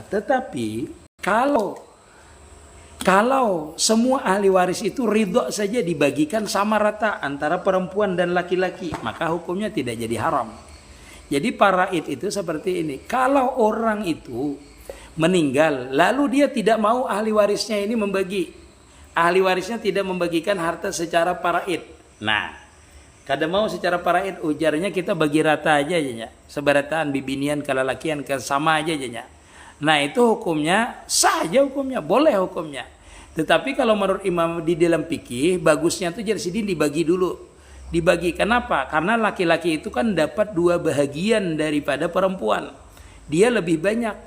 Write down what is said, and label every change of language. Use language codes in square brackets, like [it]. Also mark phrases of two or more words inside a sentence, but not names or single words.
[id] Tetapi kalau semua ahli waris itu ridho saja dibagikan sama rata antara perempuan dan laki-laki, maka hukumnya tidak jadi haram. Jadi paraid itu seperti ini. Kalau orang itu meninggal, lalu dia tidak mau ahli warisnya ini membagi. Ahli warisnya tidak membagikan harta secara paraid. [bjn] Nah, kada mau secara paraid, ujarnya kita bagi rata aja ya. Seberataan bibinian kalalakian sama aja ya. [id] Nah, itu hukumnya sah aja hukumnya, boleh hukumnya. [bjn] Tetapi kalau menurut imam di dalam fikih, bagusnya tuh jadi sidin dibagi dulu. [id] Dibagi. Kenapa? Karena laki-laki itu kan dapat 2 bahagian daripada perempuan. Dia lebih banyak.